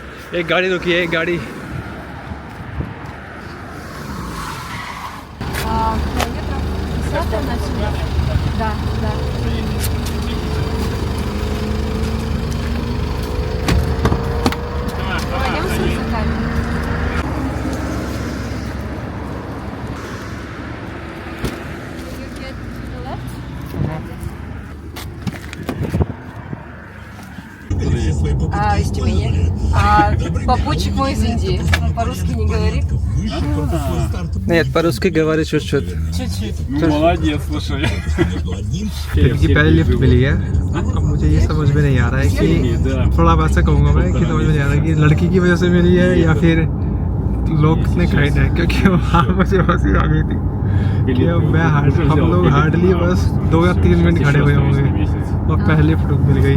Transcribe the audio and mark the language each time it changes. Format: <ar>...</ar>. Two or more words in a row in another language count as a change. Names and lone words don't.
<hi>एक गाड़ी रुकी है, एक गाड़ी।</hi> <ru>Километров 50 начали. Да, да. Пойдем с рюкзаками.</ru> <en>You get to the left?</en> <ru>Из Тюмени. Попутчик мой из Индии. Он по-русски не говорит. Нет, по-русски говорит чуть-чуть। Чуть-чуть. Ну, молодец, слушай.</ru> <hi>इनकी पहले लिफ्ट मिली है। अब मुझे ये समझ में नहीं आ रहा है कि थोड़ा वैसा कहूँगा मैं कि समझ में नहीं आ रहा है कि लड़की की वजह से मिली है या फिर लोग ने खरीदा है, क्योंकि वहाँ मुझे हंसी आ गई थी कि हम लोग हार्डली बस 2 या 3 मिनट खड़े हुए होंगे और पहले लिफ्ट मिल गई।</hi>